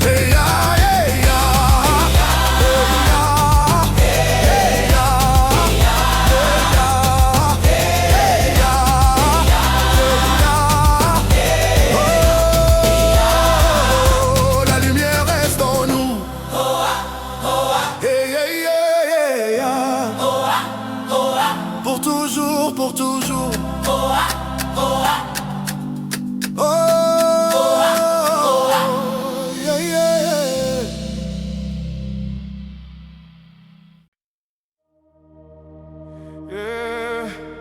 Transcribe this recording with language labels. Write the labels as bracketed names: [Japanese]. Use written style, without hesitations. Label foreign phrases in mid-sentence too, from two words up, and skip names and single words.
[English] Yeah, yeah, [French] Oh, la lumière reste en nous. [English] Hey, hey, yeah, yeah, yeah. [French] Pour toujours, pour toujours. [English] Oh, yeah, yeah, yeah. Yeah.